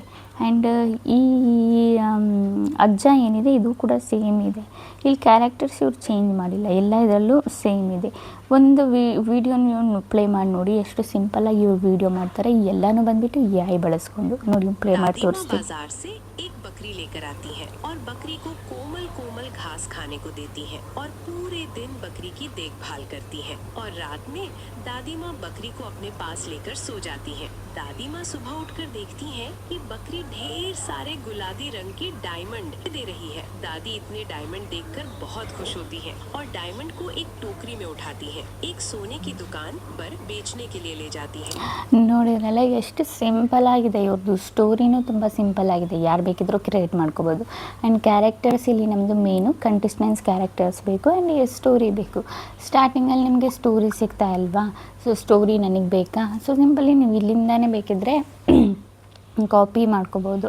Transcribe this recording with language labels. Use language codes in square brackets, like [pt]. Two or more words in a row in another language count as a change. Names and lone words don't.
[kn] ಆ್ಯಂಡ್ ಈ ಅಜ್ಜ ಏನಿದೆ ಇದು ಕೂಡ ಸೇಮ್ ಇದೆ. ಇಲ್ಲಿ ಕ್ಯಾರೆಕ್ಟರ್ಸ್ ಇವ್ರು ಚೇಂಜ್ ಮಾಡಿಲ್ಲ, ಎಲ್ಲ ಇದರಲ್ಲೂ ಸೇಮ್ ಇದೆ. ಒಂದು ವಿಡಿಯೋ ನೀವು ಪ್ಲೇ ಮಾಡಿ ನೋಡಿ, ಎಷ್ಟು ಸಿಂಪಲ್ಲಾಗಿ ಇವ್ರು ವಿಡಿಯೋ ಮಾಡ್ತಾರೆ. ಎಲ್ಲನೂ ಬಂದುಬಿಟ್ಟು AI ಬಳಸ್ಕೊಂಡು ನೋಡಿ ಪ್ಲೇ ಮಾಡಿ ತೋರಿಸ್ತೀನಿ. [hi] बकरी लेकर आती है और बकरी को कोमल कोमल घास खाने को देती है और पूरे दिन बकरी की देखभाल करती है। और रात में दादी माँ बकरी को अपने पास लेकर सो जाती है। दादी माँ सुबह उठकर देखती है कि बकरी ढेर सारे गुलाबी रंग के डायमंड दे रही है। दादी इतने डायमंड देखकर बहुत खुश होती है और डायमंड को एक टोकरी में उठाती है, एक सोने की दुकान पर बेचने के लिए ले जाती है। [kn] ನೋಡಿದ್ರಲ್ಲ ಎಷ್ಟು ಸಿಂಪಲ್ ಆಗಿದೆ ಇವ್ರದ್ದು ಸ್ಟೋರಿನೂ ತುಂಬ ಸಿಂಪಲ್ ಆಗಿದೆ. ಯಾರು ಬೇಕಿದ್ರೂ ಕ್ರಿಯೇಟ್ ಮಾಡ್ಕೋಬೋದು. ಆ್ಯಂಡ್ ಕ್ಯಾರೆಕ್ಟರ್ಸ್ ಇಲ್ಲಿ ನಮ್ಮದು [en] main contestants characters [kn] ಬೇಕು ಆ್ಯಂಡ್ ಸ್ಟೋರಿ ಬೇಕು. ಸ್ಟಾರ್ಟಿಂಗಲ್ಲಿ ನಿಮಗೆ ಸ್ಟೋರಿ ಸಿಗ್ತಾ ಇಲ್ವಾ? [en] so story [kn] ನನಗೆ ಬೇಕಾ? [en] so simply [kn] ನೀವು ಇಲ್ಲಿಂದಾನೇ ಬೇಕಿದ್ದರೆ ಕಾಪಿ ಮಾಡ್ಕೋಬೋದು.